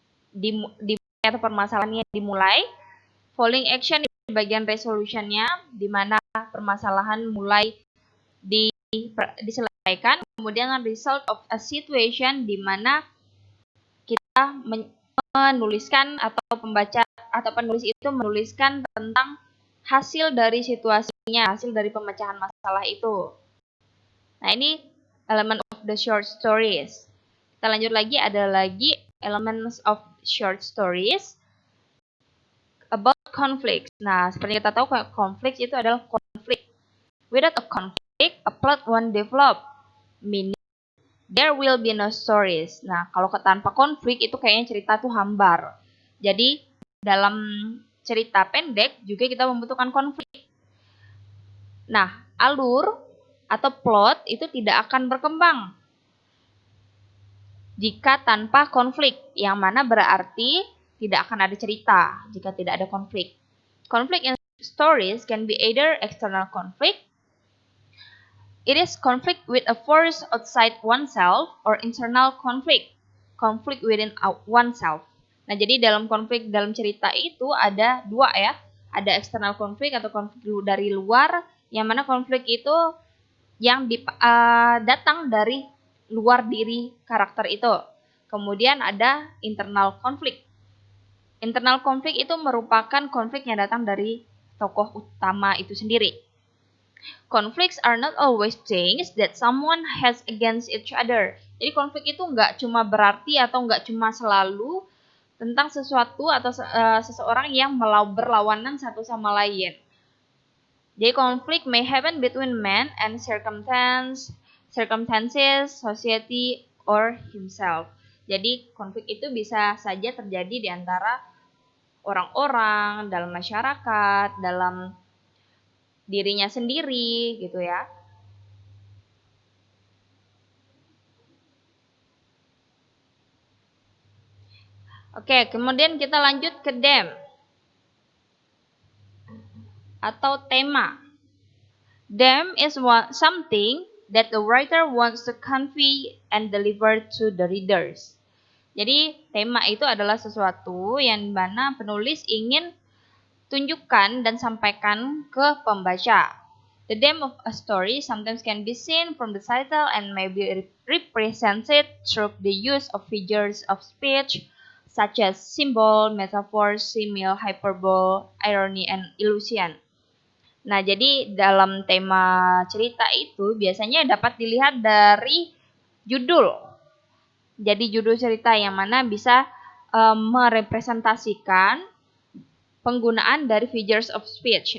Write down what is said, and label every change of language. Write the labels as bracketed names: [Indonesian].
[Indonesian] dimulai atau permasalahannya dimulai, falling action di bagian resolutionnya di mana permasalahan mulai diselesaikan, kemudian result of a situation di mana kita menuliskan atau pembaca atau penulis itu menuliskan tentang hasil dari situasinya, hasil dari pemecahan masalah itu. Nah, ini element of the short stories. Kita lanjut lagi, ada lagi [English] elements of short stories about conflict. [Indonesian] Nah, seperti kita tahu konflik itu adalah konflik. [English] Without a conflict, a plot won't develop. Meaning there will be no stories. [Indonesian] Nah, kalau tanpa konflik itu kayaknya cerita tuh hambar. Jadi dalam cerita pendek juga kita membutuhkan konflik. Nah, alur atau plot itu tidak akan berkembang jika tanpa konflik, yang mana berarti tidak akan ada cerita jika tidak ada konflik. [English] Conflict in stories can be either external conflict, it is conflict with a force outside oneself, or internal conflict, conflict within oneself. [Indonesian] Nah, jadi dalam konflik dalam cerita itu ada dua ya, ada external konflik atau konflik dari luar, yang mana konflik itu yang datang dari luar diri karakter itu. Kemudian ada internal konflik. Internal konflik itu merupakan konflik yang datang dari tokoh utama itu sendiri. [English] Conflicts are not always things that someone has against each other. [Indonesian] Jadi konflik itu nggak cuma berarti atau nggak cuma selalu tentang sesuatu atau seseorang yang berlawanan satu sama lain. Jadi konflik [English] may happen between man and circumstances, society, or himself. [Indonesian] Jadi konflik itu bisa saja terjadi di antara orang-orang, dalam masyarakat, dalam dirinya sendiri gitu ya. Oke, kemudian kita lanjut ke theme atau tema. [English] Theme is something that the writer wants to convey and deliver to the readers. [Indonesian] Jadi tema itu adalah sesuatu yang mana penulis ingin tunjukkan dan sampaikan ke pembaca. [English] The theme of a story sometimes can be seen from the title and may be represented through the use of figures of speech such as symbol, metaphor, simile, hyperbole, irony, and illusion. [Indonesian] Nah, jadi dalam tema cerita itu biasanya dapat dilihat dari judul. Jadi judul cerita yang mana bisa merepresentasikan penggunaan dari figures of speech.